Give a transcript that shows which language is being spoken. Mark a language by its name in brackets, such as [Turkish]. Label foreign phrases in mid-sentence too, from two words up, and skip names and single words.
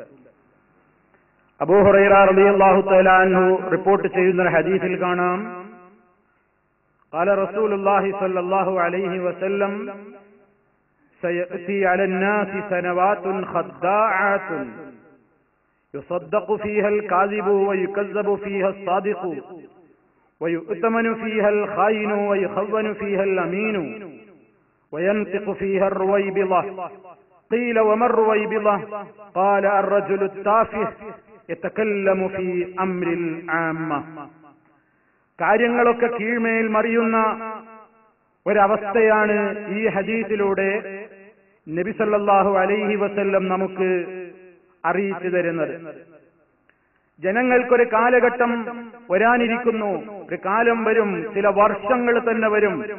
[Arabic] അബൂ ഹുറൈറ رضي الله تعالى عنه [Malayalam] റിപ്പോർട്ട് ചെയ്യുന്ന ഹദീസിൽ കാണാം, [Arabic] قال رسول الله صلى الله عليه وسلم سيأتي على الناس سنوات خداعات يصدق فيها الكاذب ويكذب فيها الصادق ويؤتمن فيها الخائن ويخون فيها الأمين وينطق فيها الرويبضة. قيل وما الرويبضة؟ قال الرجل التافه يتكلم في أمر العامة. [Malayalam] കാര്യങ്ങളൊക്കെ കീഴ്മേൽ മറിയുന്ന ഒരവസ്ഥയാണ് ഈ ഹദീസിലൂടെ നബി [Arabic] صلى الله عليه وسلم [Malayalam] നമുക്ക് അറിയിച്ചു തരുന്നത്. ജനങ്ങൾക്കൊരു കാലഘട്ടം വരാനിരിക്കുന്നു, ഒരു കാലം വരും, ചില വർഷങ്ങൾ തന്നെ വരും.